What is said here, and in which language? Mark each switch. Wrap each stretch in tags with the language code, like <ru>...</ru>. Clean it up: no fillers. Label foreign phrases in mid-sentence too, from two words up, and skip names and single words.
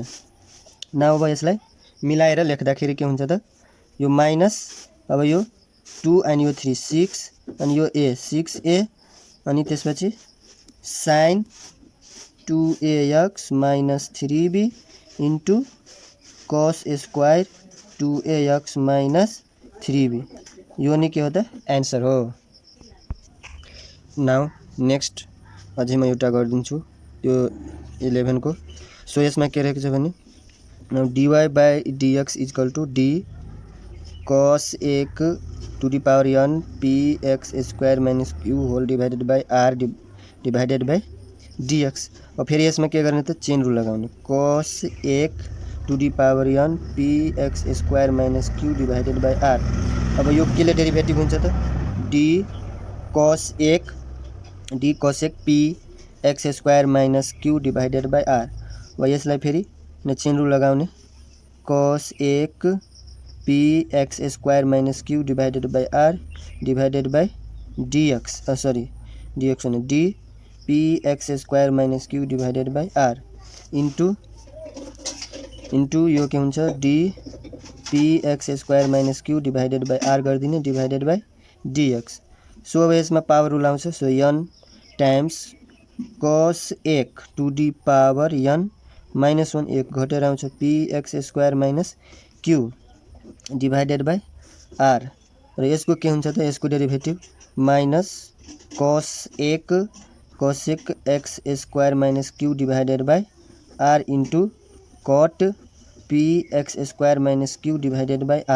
<ne>नाउ अब यसलाई मिलाएर लेख्दाखेरि के हुन्छ त, यो माइनस अब यो 2 अनि यो 3 6 अनि यो a 6a अनि त्यसपछि sin 2ax minus 3b</ne> <en>into cos square 2ax minus 3b</en> <ne>यो नि के हो त एन्सर हो।</ne> <en>now next</en> <ne>अझै म एउटा गरिदिन्छु त्यो 11 को।</ne> <en>सो</en> <ne>यसमा के रहेको छ भने</ne> <en>now dy by dx equal to d cos 1 to the power n p x square minus q whole divided by r divided by dx.</en> <ne>और फेरि यसमा के गर्ने त</ne> <en>chain rule लगाउने, cos 1 to the power n p x square minus q divided by r.</en> <ne>अब यो केले</ne> <en>डेरिभेटिभ</en> <ne>हुन्छ त</ne> <en>d cos 1 p x square minus q divided by r.</en> <ne>अब यसलाई फेरि</ne> <en>chain rule</en> <ne>लगाउने,</ne> <en>cos 1 p x square minus q divided by r divided by dx sorry dx होइन d p x square minus q divided by r into</en> <ne>यो के हुन्छ</ne> <en>d p x square minus q divided by r गरिदिने divided by dx. सो</en> <ne>अब यसमा</ne> <en>power rule आउँछ, so n times cos 1 to the power n minus 1</en> <ne>एक घटेर आउँछ</ne> <en>p x square minus q divided by r</en> <ne>र यसको के हुन्छ त यसको</ne> <en>derivative minus cos 1 x square minus q divided by r into cot p x square minus q divided by r.</en>